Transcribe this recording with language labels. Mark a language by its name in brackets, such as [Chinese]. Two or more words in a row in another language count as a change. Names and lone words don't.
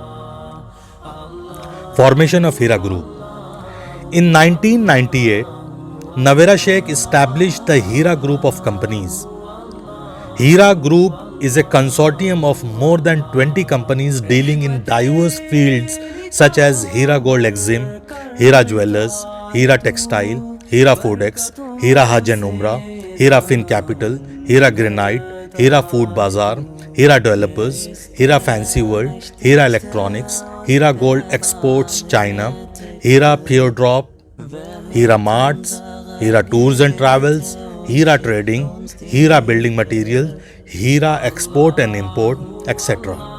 [English] Formation of Hira Group. In 1998, Nawera Sheikh established the Hira Group of companies. Hira Group is a consortium of more than 20 companies dealing in diverse fields such as Hira Gold Exim, Hira Jewellers, Hira Textile, Hira Foodex, Hira Hajj and Umrah, Hira Fin Capital, Hira Granite, Hira Food Bazaar, Hira Developers, Hira Fancy World, Hira Electronics, Hira Gold Exports China, Hira Pure Drop, Hira Marts, Hira Tours and Travels, Hira Trading, Hira Building Material, Hira Export and Import, etc.